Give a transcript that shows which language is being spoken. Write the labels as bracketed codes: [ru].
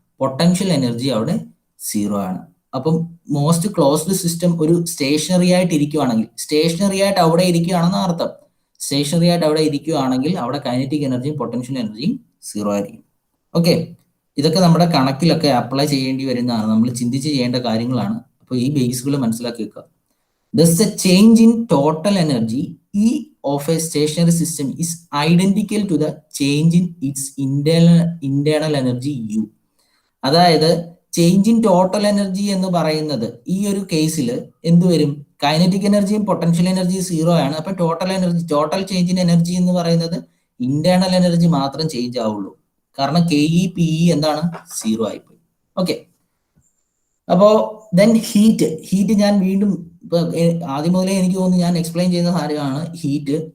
[ml] Potential energy അവിടെ zero ആണ്. അപ്പം മോസ്റ്റ് ക്ലോസ്ഡ് സിസ്റ്റം ഒരു സ്റ്റേഷനറി ആയിട്ട് ഇരിക്കുവാണെങ്കിൽ, സ്റ്റേഷനറി ആയിട്ട് അവിടെ ഇരിക്കുകയാണെന്ന് അർത്ഥം. സ്റ്റേഷനറി ആയിട്ട് അവിടെ ഇരിക്കുകയാണെങ്കിൽ അവിടെ കൈനറ്റിക് എനർജിയും പൊട്ടൻഷ്യൽ എനർജിയും സീറോ ആയിരിക്കും. ഓക്കെ, ഇതൊക്കെ നമ്മുടെ കണക്കിലൊക്കെ അപ്ലൈ ചെയ്യേണ്ടി വരുന്നതാണ്, നമ്മൾ ചിന്തിച്ച് ചെയ്യേണ്ട കാര്യങ്ങളാണ്. അപ്പോൾ ഈ ബേസുകൾ മനസ്സിലാക്കി വെക്കുക. [en] Thus the change in total energy E of a stationary system is identical to the change in its internal energy U. [ml] അതായത് [en] change in total energy [ml] എന്ന് പറയുന്നത് ഈ ഒരു കേസിൽ എന്ത് വരും? കൈനറ്റിക് എനർജിയും പൊട്ടൻഷ്യൽ എനർജിയും സീറോ ആണ്. അപ്പൊ [en] total change in energy [ml] എന്ന് പറയുന്നത് ഇന്റേണൽ എനർജി മാത്രം ചേഞ്ച് ആവുള്ളൂ. കാരണം കെ ഇ പി ഇ എന്താണ്? സീറോ ആയിപ്പോയി. ഓക്കെ, അപ്പോ ദെൻ ഹീറ്റ് ഞാൻ വീണ്ടും ആദ്യം മുതലേ എനിക്ക് തോന്നുന്നു ഞാൻ എക്സ്പ്ലെയിൻ ചെയ്യുന്ന കാര്യമാണ് ഹീറ്റ്.